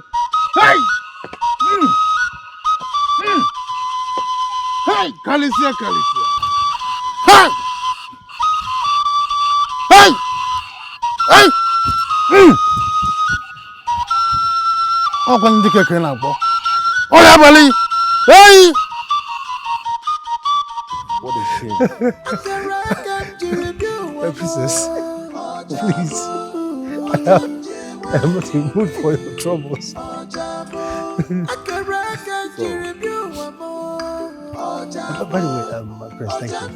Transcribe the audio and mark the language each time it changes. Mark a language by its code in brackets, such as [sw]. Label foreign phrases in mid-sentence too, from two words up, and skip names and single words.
[en] Hey! Hey, Kalisia. Hey! Hey! Hey! [ig] Ọkwa Dikeh ka ị na-akpọ. Ọrịa abalị! [en] Hey! What a shame. Princess, please. I am not in the mood for your troubles. By the way, Prince, thank you.